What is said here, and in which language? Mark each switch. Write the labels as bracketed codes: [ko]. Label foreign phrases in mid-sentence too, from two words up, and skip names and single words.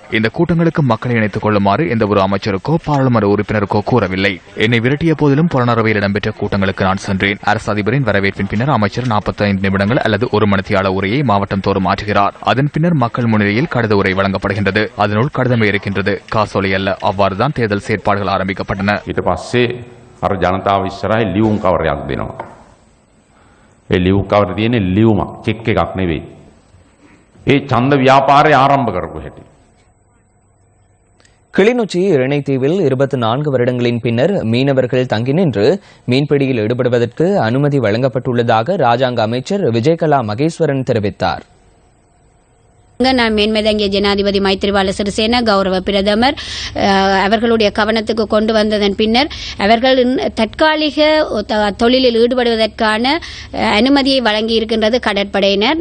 [ta] இந்த கூட்டங்களுக்கு மக்களை இணைத்துக் கொள்ளுமாறு எந்த ஒரு அமைச்சருக்கோ பாராளுமன்ற உறுப்பினருக்கோ கூறவில்லை. என்னை விரட்டிய போதிலும் புலனறுவையில் இடம்பெற்ற கூட்டங்களுக்கு நான் சென்றேன். அரசு அதிபரின் வரவேற்பின் பின்னர் அமைச்சர் 45 நிமிடங்கள் அல்லது 1 மணித்தியால உரையை மாவட்டம் தோறும் ஆற்றுகிறார். அதன் பின்னர் மக்கள் முன்னிலையில் கடித உரை வழங்கப்படுகின்றது. அதனுள் கடிதமே இருக்கின்றது, காசோலை அல்ல. அவ்வாறுதான் தேர்தல் செயற்பாடுகள் ஆரம்பிக்கப்பட்டன. [si] ඊට පස්සේ අර ජනතාව ඉස්සරහේ ලියුම් කවරයක් දෙනවා. ඒ ලියුම් කවරේ තියෙන ලියුමක් චෙක් එකක් නෙවෙයි. ඒ ඡන්ද ව්‍යාපාරය ආරම්භ කරපු හැටි. [ta] கிளிநொச்சி இரணைத்தீவில் 24 வருடங்களின் பின்னர் மீனவர்கள் தங்கி நின்று மீன்பிடியில் ஈடுபடுவதற்கு அனுமதி வழங்கப்பட்டுள்ளதாக ராஜாங்க அமைச்சர் விஜயகலா மகேஸ்வரன் தெரிவித்தார். நான் மேன்மேதங்கிய ஜனாதிபதி மைத்ரிபால சிறிசேன கௌரவ பிரதமர் அவர்களுடைய கவனத்துக்கு கொண்டு வந்ததன் பின்னர் அவர்கள் தற்காலிக தொழிலில் ஈடுபடுவதற்கான அனுமதியை வழங்கி இருக்கின்றது கடற்படையினர்.